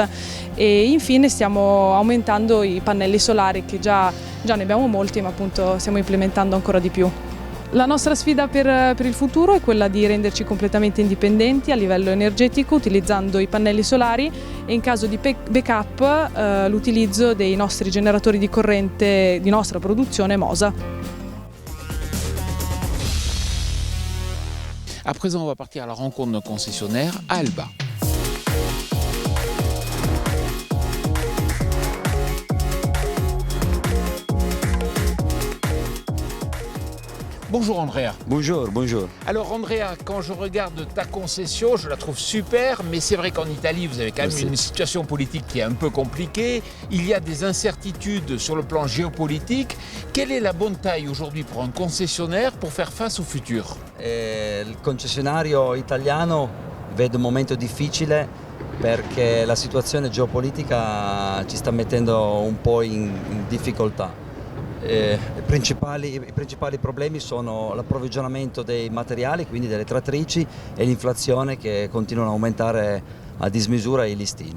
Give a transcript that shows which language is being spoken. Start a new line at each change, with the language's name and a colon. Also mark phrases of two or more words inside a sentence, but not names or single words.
Italian: E infine stiamo aumentando i pannelli solari, che già ne abbiamo molti, ma appunto stiamo implementando ancora di più. La nostra sfida per il futuro è quella di renderci completamente indipendenti a livello energetico utilizzando i pannelli solari e, in caso di backup, l'utilizzo dei nostri generatori di corrente di nostra produzione MOSA.
French: À présent, on va partir à la rencontre d'un concessionnaire à Alba. Bonjour Andrea. Bonjour, bonjour. Alors Andrea, quand je regarde ta concession, je la trouve super, mais c'est vrai qu'en Italie, vous avez quand même une situation politique qui est un peu compliquée. Il y a des incertitudes sur le plan géopolitique. Quelle est la bonne taille aujourd'hui pour un concessionnaire pour faire face au futur?
Italian: Il concessionario italiano vede un momento difficile perché la situazione geopolitica ci sta mettendo un po' in difficoltà. I principali problemi sono l'approvvigionamento dei materiali, quindi delle trattrici, e l'inflazione che continuano a aumentare a dismisura i listini.